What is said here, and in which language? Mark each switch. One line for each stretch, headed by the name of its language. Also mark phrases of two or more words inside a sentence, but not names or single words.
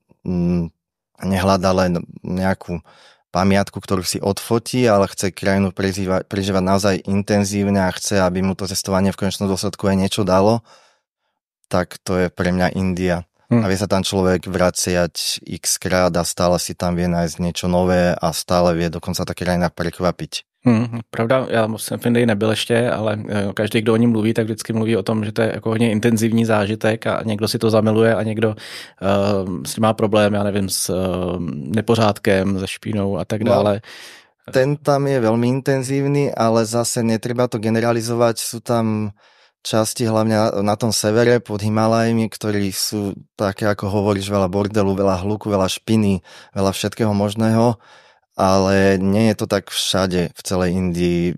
Slovak: nehľadá len nejakú pamiatku, ktorú si odfotí, ale chce krajinu prežívať naozaj intenzívne a chce, aby mu to cestovanie v konečnom dôsledku aj niečo dalo, tak to je pre mňa India. A vie sa tam človek vraciať x krát a stále si tam vie nájsť niečo nové a stále vie dokonca tá krajina prekvapiť.
Czech: Pravda, já jsem v Indii nebyl ještě, ale každý, kdo o ní mluví, tak vždycky mluví o tom, že to je jako hodně intenzivní zážitek a někdo si to zamiluje a někdo s tím má problém, já nevím, s nepořádkem, se špínou a tak dále.
Slovak: Ten tam je veľmi intenzívny, ale zase netreba to generalizovať, sú tam časti hlavne na tom severe pod Himalajmi, ktorí sú také, ako hovoríš, veľa bordelu, veľa hluku, veľa špiny, veľa všetkého možného. Ale nie je to tak všade v celej Indii.